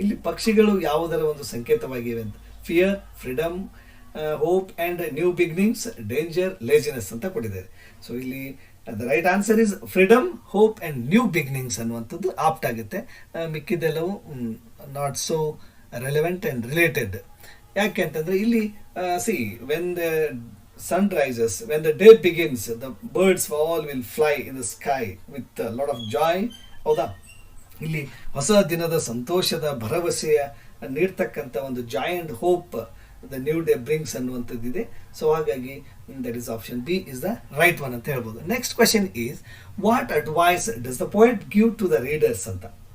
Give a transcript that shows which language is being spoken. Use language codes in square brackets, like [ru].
[kn] ಇಲ್ಲಿ ಪಕ್ಷಿಗಳು ಯಾವುದರ ಒಂದು ಸಂಕೇತವಾಗಿವೆ ಅಂತ. Fear, freedom, hope and new beginnings, danger, laziness ಅಂತ ಕೊಟ್ಟಿದ್ದಾರೆ. [en] So ಇಲ್ಲಿ the right answer is freedom, hope and new beginnings ಅನ್ನುವಂಥದ್ದು apt ಆಗುತ್ತೆ. ಮಿಕ್ಕಿದೆಲ್ಲವೂ not so relevant and related. ಯಾಕೆ ಅಂತಂದರೆ ಇಲ್ಲಿ see when the sun rises, when the day begins, the birds all will fly in the sky with a lot of joy. [kn] ಹೌದಾ, ಇಲ್ಲಿ ಹೊಸ ದಿನದ ಸಂತೋಷದ ಭರವಸೆಯ ನೀಡ್ತಕ್ಕಂಥ ಒಂದು Joy and hope the new day brings ಅನ್ನುವಂಥದ್ದಿದೆ. [en] So ಹಾಗಾಗಿ that is option B is the right one ಅಂತ ಹೇಳ್ಬೋದು. Next question is what advice does the poet give to the readers ಅಂತ.